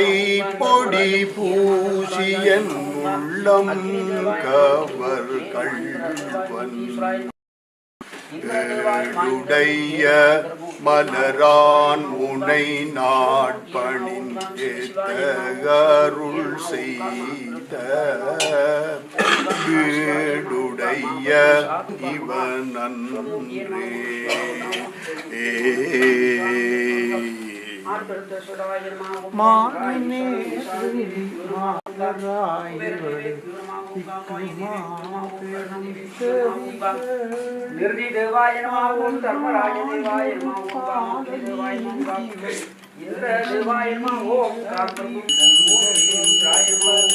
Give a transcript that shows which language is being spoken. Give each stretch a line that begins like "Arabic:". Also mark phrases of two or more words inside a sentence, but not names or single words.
Tamil: பொடி பூசியன் உள்ளம் கவர் கள்வன் ஏழுடைய மலரான் உனை நாட்பணிந்தேத்த அருள் செய்த வீடுடைய இவன் அன்றே.
Sanskrit: निर्दिदेवाय नमः ओम धर्मराज देवाय नमः ओम कामदेवाय नमः ओम इंद्रदेवाय नमः ओम इंद्राय नमः